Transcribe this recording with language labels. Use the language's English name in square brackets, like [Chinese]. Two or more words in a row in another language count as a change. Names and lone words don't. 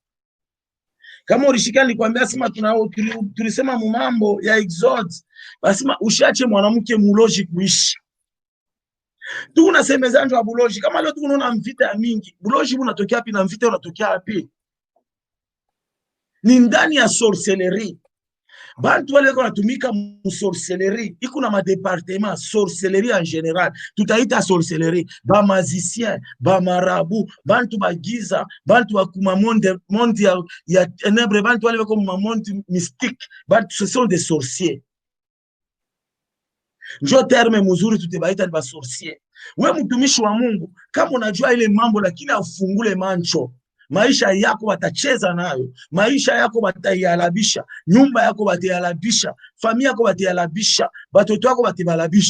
[Swahili] Kama ulishikana nikwambia asema tulisema mambo ya Exode, asema ushache mwanamke muloji kuishi. Tunasemeza ndio buloji. Kama leo tunaona mvita ya mingi, buloji unatokea wapi na mvita unatokea wapi? Ni ndani ya sorcellerie. Bantu wale wanatumika mu sorcellerie, iko na ma [French] département sorcellerie en général. [Swahili] Tutaita sorcellerie ba magicien, ba marabu, bantu bagiza, bantu wa kuma monde ya ténèbres, bantu wale wako mu [French] monde mystique, [Swahili] bantu [French] ce sont des sorciers. [Swahili] Njo terme mzuri tutabaita ni ba sorcier. We mtumishi wa Mungu, kama unajua ile mambo lakini afungule mancho, maisha yako watacheza nayo, maisha yako watayalabisha, nyumba yako watayalabisha, familia yako watayalabisha, watoto wako watabalabisha.